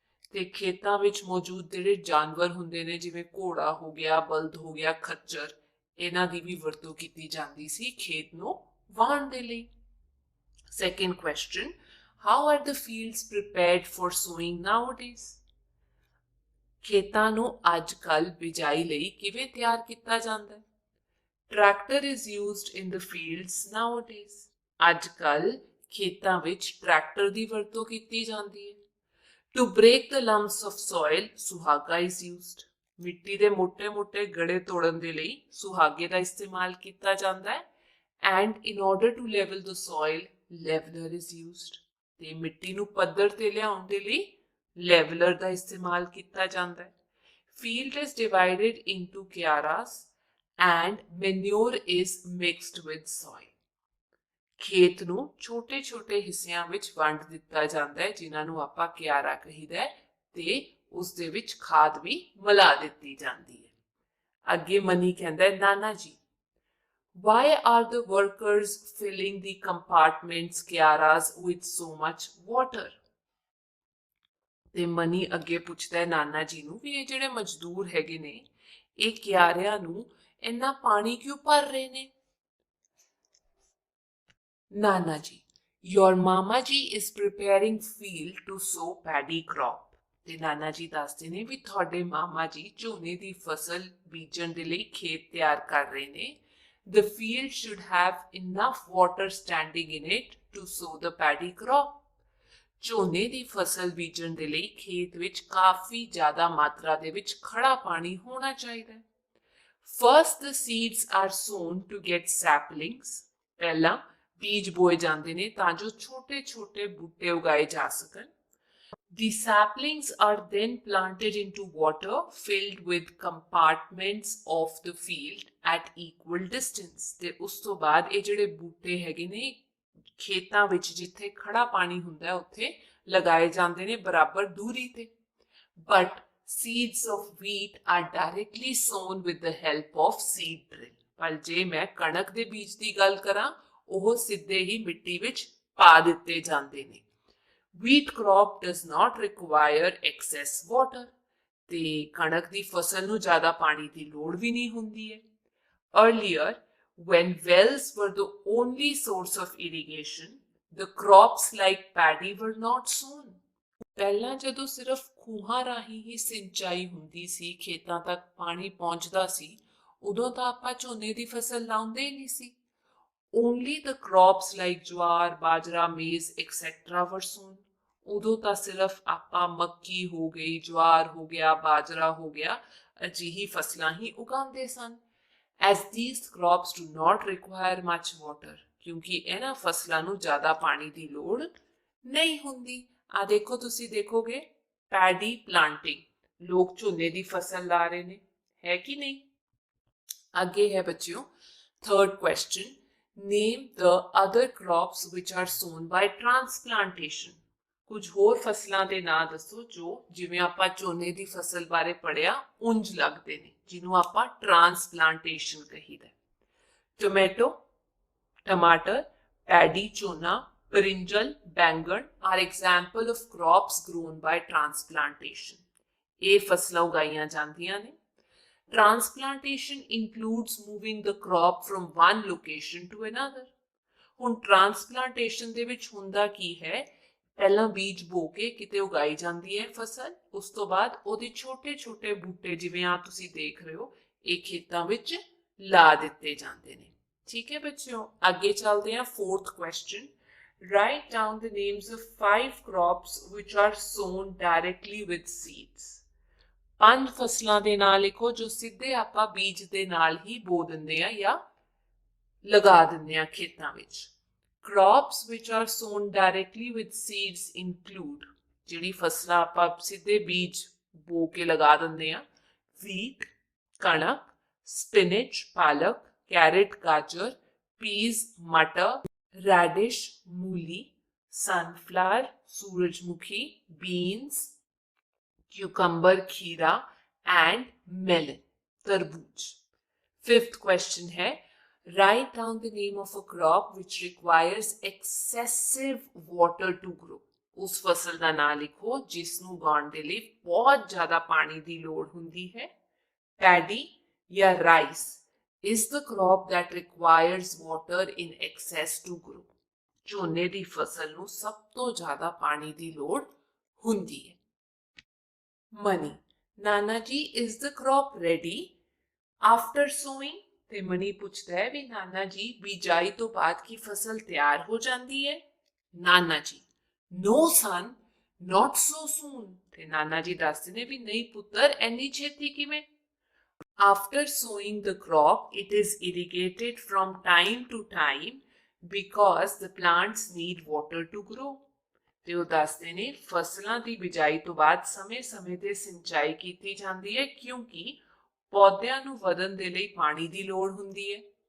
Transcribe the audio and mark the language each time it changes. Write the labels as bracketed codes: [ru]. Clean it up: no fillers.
[pa] ਤੇ ਖੇਤਾਂ ਵਿੱਚ ਮੌਜੂਦ ਜਿਹੜੇ ਜਾਨਵਰ ਹੁੰਦੇ ਨੇ ਜਿਵੇਂ ਘੋੜਾ ਹੋ ਗਿਆ, ਬਲਦ ਹੋ ਗਿਆ, ਖੱਚਰ, ਇਹਨਾਂ ਦੀ ਵੀ ਵਰਤੋਂ ਕੀਤੀ ਜਾਂਦੀ ਸੀ ਖੇਤ ਨੂੰ ਵਾਹਣ ਦੇ ਲਈ। [en] Second question, how are the fields prepared for sowing nowadays? [pa] ਖੇਤਾਂ ਨੂੰ ਅੱਜ ਕੱਲ੍ਹ ਬਿਜਾਈ ਲਈ ਕਿਵੇਂ ਤਿਆਰ ਕੀਤਾ ਜਾਂਦਾ ਹੈ? [en] Tractor is used in the fields nowadays. [pa] ਅੱਜ ਕੱਲ੍ਹ ਖੇਤਾਂ ਵਿੱਚ ਟਰੈਕਟਰ ਦੀ ਵਰਤੋਂ ਕੀਤੀ ਜਾਂਦੀ ਹੈ। [en] To break the lumps of soil, suhaga is used. [pa] ਮਿੱਟੀ ਦੇ ਮੋٹے-ਮੋٹے ਗੜੇ ਤੋੜਨ ਦੇ ਲਈ ਸੁਹਾਗੇ ਦਾ ਇਸਤੇਮਾਲ ਕੀਤਾ ਜਾਂਦਾ ਹੈ। [en] And in order to level the soil, leveler is used. [pa] ਤੇ ਮਿੱਟੀ ਨੂੰ ਪੱਧਰ ਤੇ ਲਿਆਉਣ ਦੇ ਲਈ leveler ਦਾ ਇਸਤੇਮਾਲ ਕੀਤਾ ਜਾਂਦਾ ਹੈ। [en] Field is divided into kiaras and manure is mixed with soil. [pa] ਖੇਤ ਨੂੰ ਛੋਟੇ-ਛੋਟੇ ਹਿੱਸਿਆਂ ਵਿੱਚ ਵੰਡ ਦਿੱਤਾ ਜਾਂਦਾ ਹੈ ਜਿਨ੍ਹਾਂ ਨੂੰ ਆਪਾਂ ਕਿਆਰਾ ਕਹੀਦਾ ਹੈ ਤੇ ਉਸ ਦੇ ਵਿੱਚ ਖਾਦ ਵੀ ਮਿਲਾ ਦਿੱਤੀ ਜਾਂਦੀ ਹੈ। ਅੱਗੇ ਮਨੀ ਕਹਿੰਦਾ ਹੈ, [en] ਨਾਨਾ ਜੀ, why are the workers filling the compartments kiaras with so much water? [pa] ਤੇ ਮਨੀ ਅੱਗੇ ਪੁੱਛਦਾ ਹੈ ਨਾਨਾ ਜੀ ਨੂੰ ਵੀ ਇਹ ਜਿਹੜੇ ਮਜ਼ਦੂਰ ਹੈਗੇ ਨੇ ਇਹ ਕਿਆਰਿਆਂ ਨੂੰ ਇੰਨਾ ਪਾਣੀ ਕਿਉਂ ਭਰ ਰਹੇ ਨੇ? [en] ਨਾਨਾ ਜੀ, your mama ji is preparing field to sow paddy crop. [pa] ਤੇ ਨਾਨਾ ਜੀ ਦੱਸਦੇ ਨੇ ਵੀ ਤੁਹਾਡੇ ਮਾਮਾ ਜੀ ਝੋਨੇ ਦੀ ਫਸਲ ਬੀਜਣ ਦੇ ਲਈ ਖੇਤ ਤਿਆਰ ਕਰ ਰਹੇ ਨੇ। [en] The field should have enough water standing in it to sow the paddy crop. [pa] ਝੋਨੇ ਦੀ ਫਸਲ ਬੀਜਣ ਦੇ ਲਈ ਖੇਤ ਵਿੱਚ ਕਾਫੀ ਜ਼ਿਆਦਾ ਮਾਤਰਾ ਦੇ ਵਿੱਚ ਖੜਾ ਪਾਣੀ ਹੋਣਾ ਚਾਹੀਦਾ ਹੈ। [en] First the seeds are sown to get saplings. [pa] ਪਹਿਲਾਂ ਬੀਜ ਬੋਏ ਜਾਂਦੇ ਨੇ ਤਾਂ ਜੋ ਛੋਟੇ-ਛੋਟੇ ਬੂਟੇ ਉਗਾਏ ਜਾ ਸਕਣ। [en] The saplings are then planted into water filled with compartments of the field at equal distance. [pa] ਤੇ ਉਸ ਤੋਂ ਬਾਅਦ ਇਹ ਜਿਹੜੇ ਬੂਟੇ ਹੈਗੇ ਨੇ ਖੇਤਾਂ ਵਿੱਚ ਜਿੱਥੇ ਖੜਾ ਪਾਣੀ ਹੁੰਦਾ ਉੱਥੇ ਲਗਾਏ ਜਾਂਦੇ ਨੇ ਬਰਾਬਰ ਦੂਰੀ ਤੇ। [en] But seeds of wheat are directly sown with the help of seed drill. [pa] ਪਰ ਜੇ ਮੈਂ ਕਣਕ ਦੇ ਬੀਜ ਦੀ ਗੱਲ ਕਰਾਂ ਉਹ ਸਿੱਧੇ ਹੀ ਮਿੱਟੀ ਵਿੱਚ ਪਾ ਦਿੱਤੇ ਜਾਂਦੇ ਨੇ। [en] Wheat crop does not require excess water. [pa] ਤੇ ਕਣਕ ਦੀ ਫਸਲ ਨੂੰ ਜ਼ਿਆਦਾ ਪਾਣੀ ਦੀ ਲੋੜ ਵੀ ਨਹੀਂ ਹੁੰਦੀ ਹੈ। [en] Earlier, when wells were the only source of irrigation, the crops like paddy were not sown. [pa] ਪਹਿਲਾਂ ਜਦੋਂ ਸਿਰਫ ਖੂਹਾਂ ਰਾਹੀਂ ਹੀ ਸਿੰਚਾਈ ਹੁੰਦੀ ਸੀ, ਖੇਤਾਂ ਤੱਕ ਪਾਣੀ ਪਹੁੰਚਦਾ ਸੀ, ਉਦੋਂ ਤਾਂ ਆਪਾਂ ਝੋਨੇ ਦੀ ਫਸਲ ਲਾਉਂਦੇ ਹੀ ਨਹੀਂ ਸੀ। [en] Only the crops like jowar, bajra, maize, etc. were sown. [pa] ਉਦੋਂ ਤਾਂ ਸਿਰਫ ਆਪਾਂ ਮੱਕੀ ਹੋ ਗਈ, ਜਵਾਰ ਹੋ ਗਿਆ, ਬਾਜਰਾ ਹੋ ਗਿਆ, ਅਜਿਹੀ ਫਸਲਾਂ ਹੀ ਉਗਾਉਂਦੇ ਸਨ। [en] As these crops do not require much water, [pa] ਕਿਉਂਕਿ ਇਹਨਾਂ ਫਸਲਾਂ ਨੂੰ ਜ਼ਿਆਦਾ ਪਾਣੀ ਦੀ ਲੋੜ ਨਹੀਂ ਹੁੰਦੀ। ਆ ਦੇਖੋ, ਤੁਸੀਂ ਦੇਖੋਗੇ [en] paddy planting, [pa] ਲੋਕ ਝੋਨੇ ਦੀ ਫਸਲ ਲਾ ਰਹੇ ਨੇ, ਹੈ ਕਿ ਨਹੀਂ? ਅੱਗੇ ਹੈ ਬੱਚਿਓ [en] Third question, name the other crops which are sown by transplantation. [pa] ਕੁਝ ਹੋਰ ਫਸਲਾਂ ਦੇ ਨਾਂ ਦੱਸੋ ਜੋ ਜਿਵੇਂ ਆਪਾਂ ਝੋਨੇ ਦੀ ਫਸਲ ਬਾਰੇ ਪੜ੍ਹਿਆ ਉਂਝ ਲੱਗਦੇ ਨੇ, ਜਿਹਨੂੰ ਆਪਾਂ ਟ੍ਰਾਂਸਪਲਾਂਟੇਸ਼ਨ ਕਹੀਦਾ। [en] Tomato, ਟਮਾਟਰ, paddy ਝੋਨਾ, brinjal, ਬੈਂਗਣ are example of crops grown by transplantation. [pa] ਇਹ ਫਸਲਾਂ ਉਗਾਈਆਂ ਜਾਂਦੀਆਂ ਨੇ। [en] Transplantation includes moving the crop from one location to another. [pa] ਹੁਣ ਟ੍ਰਾਂਸਪਲਾਂਟੇਸ਼ਨ ਦੇ ਵਿੱਚ ਹੁੰਦਾ ਕੀ ਹੈ, ਪਹਿਲਾਂ ਬੀਜ ਬੋ ਕੇ ਕਿਤੇ ਉਗਾਈ ਜਾਂਦੀ ਹੈ ਫਸਲ, ਉਸ ਤੋਂ ਬਾਅਦ ਉਹਦੇ ਛੋਟੇ-ਛੋਟੇ ਬੂਟੇ ਜਿਵੇਂ ਆ ਤੁਸੀਂ ਦੇਖ ਰਹੇ ਹੋ ਇਹ ਖੇਤਾਂ ਵਿੱਚ ਲਾ ਦਿੱਤੇ ਜਾਂਦੇ ਨੇ। ਠੀਕ ਹੈ ਬੱਚਿਓ, ਅੱਗੇ ਚੱਲਦੇ ਹਾਂ [en] Fourth question, write down the names of 5 crops which are sown directly with seeds. [pa] 5 ਫਸਲਾਂ ਦੇ ਨਾਂ ਲਿਖੋ ਜੋ ਸਿੱਧੇ ਆਪਾਂ ਬੀਜ ਦੇ ਨਾਲ ਹੀ ਬੋ ਦਿੰਦੇ ਆ ਜਾਂ ਲਗਾ ਦਿੰਦੇ ਆ ਖੇਤਾਂ ਵਿੱਚ। [en] Crops which are sown directly with seeds include, [pa] ਜਿਹੜੀ ਫਸਲਾਂ ਆਪਾਂ ਸਿੱਧੇ ਬੀਜ ਬੋ ਕੇ ਲਗਾ ਦਿੰਦੇ ਆ, [en] wheat, ਕਣਕ, spinach, ਪਾਲਕ, carrot, ਗਾਜਰ, peas, ਮਟਰ, radish, ਮੂਲੀ, sunflower, ਸੂਰਜਮੁਖੀ, beans, cucumber, खीरा and melon, तरबूज। Fifth question है, write down the name of a crop which requires excessive water to grow. [pa] ਉਸ ਫਸਲ ਦਾ ਨਾਂ ਲਿਖੋ ਜਿਸ ਨੂੰ ਉਗਾਉਣ ਦੇ ਲਈ ਬਹੁਤ ਜ਼ਿਆਦਾ ਪਾਣੀ ਦੀ ਲੋੜ ਹੁੰਦੀ ਹੈ। [en] Paddy ਜਾਂ rice is the crop that requires water in excess to grow। [pa] ਝੋਨੇ ਦੀ ਫਸਲ ਨੂੰ ਸਭ ਤੋਂ ਜ਼ਿਆਦਾ ਪਾਣੀ ਦੀ ਲੋੜ ਹੁੰਦੀ ਹੈ। [en] ਮਨੀ, ਨਾਨਾ ਜੀ is the crop ready after sowing? [pa] ਤੇ ਮਨੀ ਪੁੱਛਦਾ ਹੈ ਵੀ ਨਾਨਾ ਜੀ ਬਿਜਾਈ ਤੋਂ ਬਾਅਦ ਕੀ ਫਸਲ ਤਿਆਰ ਹੋ ਜਾਂਦੀ ਹੈ? [en] ਨਾਨਾ ਜੀ, no son, not so soon। [pa] ਤੇ ਨਾਨਾ ਜੀ ਦੱਸਦੇ ਨੇ ਵੀ ਨਹੀਂ ਪੁੱਤਰ ਐਨੀ ਛੇਤੀ ਕਿਵੇਂ? [en] After sowing the crop, it is irrigated from time to time because the plants need water to grow। [pa] ਤੇ ਉਹ ਦੱਸਦੇ ਨੇ ਫਸਲਾਂ ਦੀ ਬਿਜਾਈ ਤੋਂ ਬਾਅਦ ਸਮੇਂ-ਸਮੇਂ ਤੇ ਸਿੰਚਾਈ ਕੀਤੀ ਜਾਂਦੀ ਹੈ ਕਿਉਂਕਿ ਪੌਦਿਆਂ ਨੂੰ ਵਧਣ ਦੇ ਲਈ ਪਾਣੀ ਦੀ ਲੋੜ ਹੁੰਦੀ ਹੈ।